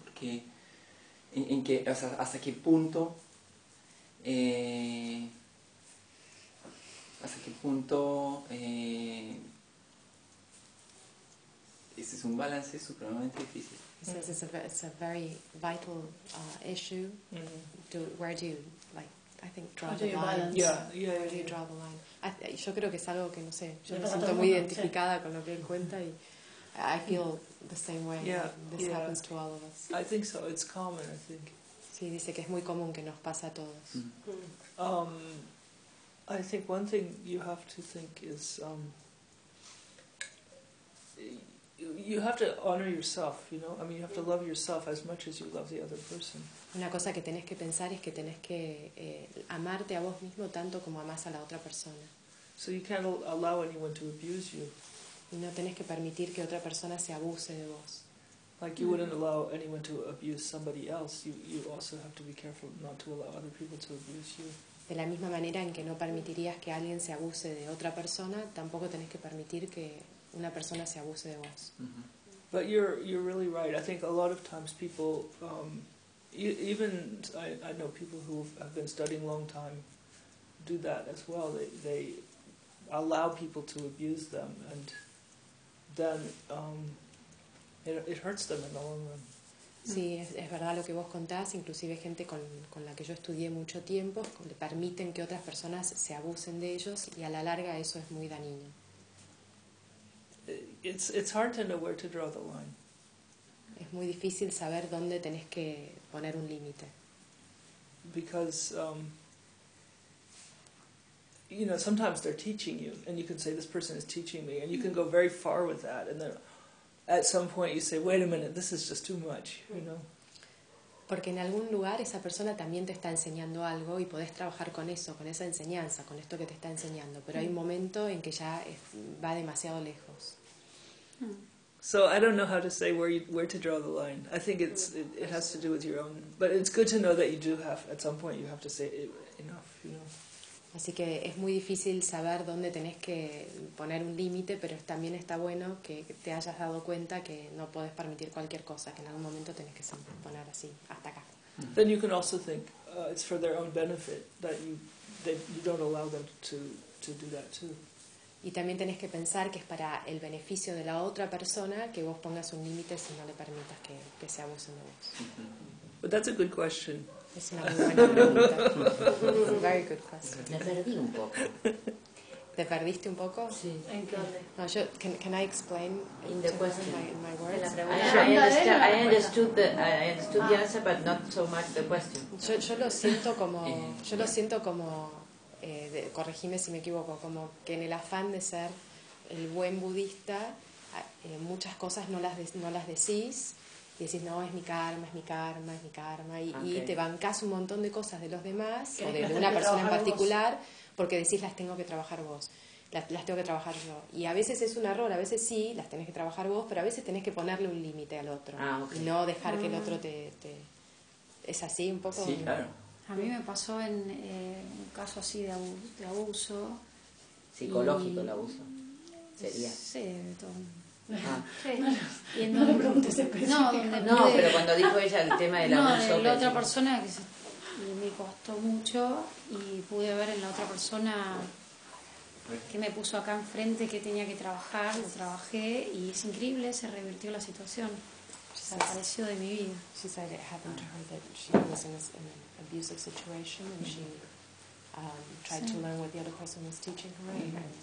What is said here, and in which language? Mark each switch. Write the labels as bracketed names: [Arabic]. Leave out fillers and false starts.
[Spanish] Porque en que, o sea, hasta qué punto este es un balance supremamente difícil. [English] He says it's a very vital issue. Where do you, I think, draw the line. [Spanish] Yo creo que es algo que, no sé, yo me siento muy identificada con lo que él cuenta y [English] I feel the same way. This happens to all of us. I think so. It's common, I think. [Spanish] Sí, dice que es muy común que nos pasa a todos. [English] I think one thing you have to think is you have to honor yourself, you know? I mean, you have to love yourself as much as you love the other person. [Spanish] Una cosa que tenés que pensar es que tenés que amarte a vos mismo tanto como amás a la otra persona. [English] So you can't allow anyone to abuse you. [Spanish] Y no tenés que permitir que otra persona se abuse de vos. [English] Like you wouldn't allow anyone to abuse somebody else, you also have to be careful not to allow other people to abuse you. [Spanish] De la misma manera en que no permitirías que alguien se abuse de otra persona, tampoco tenés que permitir que una persona se abuse de vos. [English] But you're really right. I think a lot of times people even I know people who have been studying long time do that as well. They allow people to abuse them, and then it hurts them in the long run. [Spanish] Sí, es verdad lo que vos contás. Inclusive gente con la que yo estudié mucho tiempo permiten que otras personas se abusen de ellos, y a la larga eso es muy dañino. [English] It's hard to know where to draw the line. [Spanish] Es muy difícil saber dónde tenés que poner un límite. [English] Because you know, sometimes they're teaching you, and you can say, this person is teaching me, and you can go very far with that, and then at some point you say, wait a minute, this is just too much, you know. [Spanish] Porque en algún lugar esa persona también te está enseñando algo y podés trabajar con eso, con esa enseñanza, con esto que te está enseñando, pero hay un momento en que ya va demasiado lejos. [English] So I don't know how to say where to draw the line. I think it has to do with your own, but it's good to know that you do have, at some point you have to say it, enough, you know. [Spanish] Así que es muy difícil saber dónde tenés que poner un límite, pero también está bueno que te hayas dado cuenta que no podés permitir cualquier cosa, que en algún momento tenés que poner así, hasta acá. [English] Then you can also think it's for their own benefit that you don't allow them to do that too. [Spanish] Y también tenés que pensar que es para el beneficio de la otra persona que vos pongas un límite si no le permitas que se abusen de vos. [English] But that's a good question. [Spanish] Es una muy buena pregunta. [English] Very good question. [Spanish] Me perdí un poco. ¿Te perdiste un poco? Sí. No, yo, [English] can I explain in the question? My words. I understood the answer, but not so much the question. [Spanish] Yo lo siento como corregime si me equivoco, como que en el afán de ser el buen budista, muchas cosas no las decís. Y decís, no, es mi karma, y, okay. Y te bancás un montón de cosas de los demás, o de una persona en particular, porque decís, las tengo que trabajar vos, las tengo que trabajar yo. Y a veces es un error, a veces sí, las tenés que trabajar vos, pero a veces tenés que ponerle un límite al otro. Ah, okay. Y no dejar que el otro te... ¿Es así un poco? Sí, claro. A mí me pasó en un caso así de abuso. Psicológico el abuso, sería. Sí, de todo. Ah. Sí. No, no le preguntes específico. Pero cuando dijo ella el tema del abuso. No, la otra persona que me costó mucho y pude ver en la otra persona que me puso acá enfrente que tenía que trabajar, lo trabajé y es increíble, se revirtió la situación. Desapareció de mi vida. [English] She said it happened to her that she was in an abusive situation and she tried to learn what the other person was teaching her.